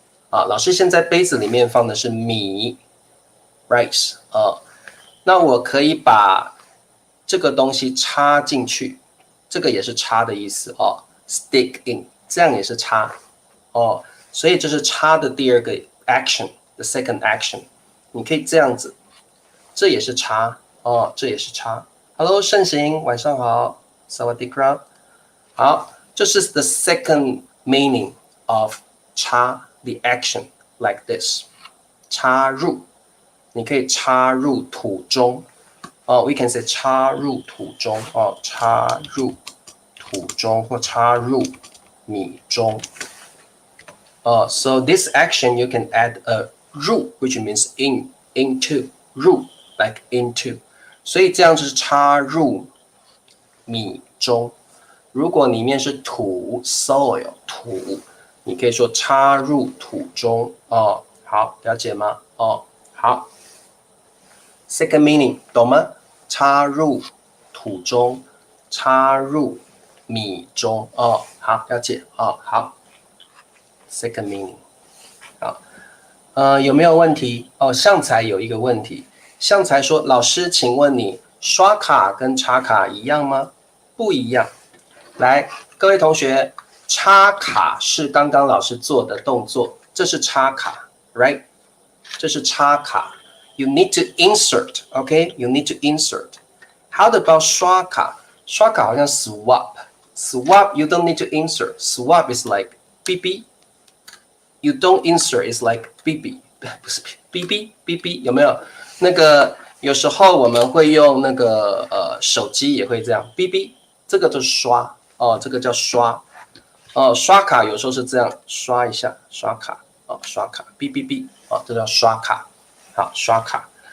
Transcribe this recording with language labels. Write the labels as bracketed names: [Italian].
[Chinese] 啊，老师现在杯子里面放的是米 rice 啊，那我可以把这个东西插进去，这个也是插的意思哦 ， [English] stick in， [Chinese] 这样也是插哦。所以这是插的第2个 action， [English] the second action， [Chinese] 你可以这样子，这也是插哦，这也是插。 [English] Hello， 盛行， [Chinese] 晚上好， [Thai] Sawadee krap。 [Chinese] 好，这是 [English] the second meaning of [Chinese] 插 [English] the action like this， [Chinese] 插入，你可以插入土中。 [English] we can say [Chinese] 插入土中插入土中或插入米中。 [English] So this action you can add a 入 which means into 入 like into， [Chinese] 所以这样就是插入米中。如果里面是土 soil 土，你可以说插入土中好，了解吗？好。 [English] Second meaning [Chinese] 懂吗？插入土中，插入米中好，了解好。 [English] Second meaning [Chinese] 好，有没有问题？向才有一个问题，向才说：“老师，请问你刷卡跟插卡一样吗？” 不一样。来，各位同学，插卡是刚刚老师做的动作，这是插卡 ，right？这是插卡。 [English] You need to insert, okay? You need to insert. How about 刷卡？ [Chinese] 刷卡好像 [English] swap. Swap, you don't need to insert. Swap is like BB. You don't insert, it's like BB. [Chinese] 不是 BB 有没有？那个有时候我们会用那个手机也会这样 BB， 这个就是刷这个叫刷刷卡有时候是这样刷一下刷卡刷卡 BB 这叫刷卡。好，刷卡。